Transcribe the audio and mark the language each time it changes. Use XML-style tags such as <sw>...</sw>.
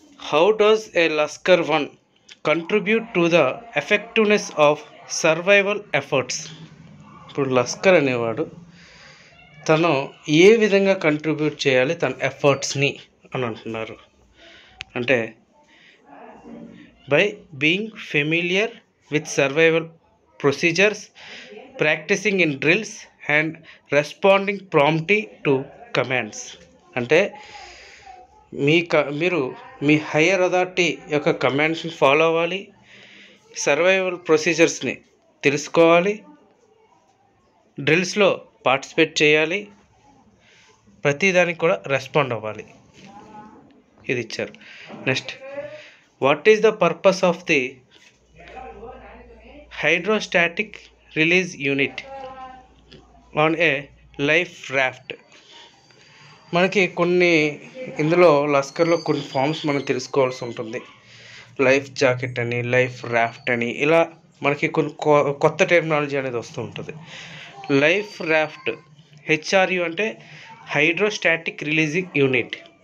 <en>How does a lascar one contribute to the effectiveness of survival efforts?</en> <te>ఇప్పుడు లస్కర్ అనేవాడు తను ఏ విధంగా కంట్రిబ్యూట్ చేయాలి తన ఎఫర్ట్స్ని అని అంటున్నారు.</te> <en>అంటే by being familiar with survival procedures, practicing in drills and responding promptly to commands.</en> <te>అంటే మీరు మీ హయ్యర్ అథారిటీ యొక్క కమాండ్స్ని ఫాలో అవ్వాలి, సర్వైవల్ ప్రొసీజర్స్ని తెలుసుకోవాలి, డ్రిల్స్లో పార్టిసిపేట్ చేయాలి, ప్రతిదానికి కూడా రెస్పాండ్ అవ్వాలి. ఇది ఇచ్చారు.</te> <en>Next, what is the purpose of the hydrostatic release unit on a life raft?</en> <te>మనకి ఇందులో లస్కర్లో కొన్ని ఫామ్స్ మనం తెలుసుకోవాల్సి ఉంటుంది. లైఫ్ జాకెట్ అని, లైఫ్ రాఫ్ట్ అని, ఇలా మనకి కొన్ని కొత్త టెక్నాలజీ అనేది వస్తూ ఉంటుంది. లైఫ్ రాఫ్ట్ హెచ్ఆర్యు అంటే హైడ్రోస్టాటిక్ రిలీజింగ్ యూనిట్.</te>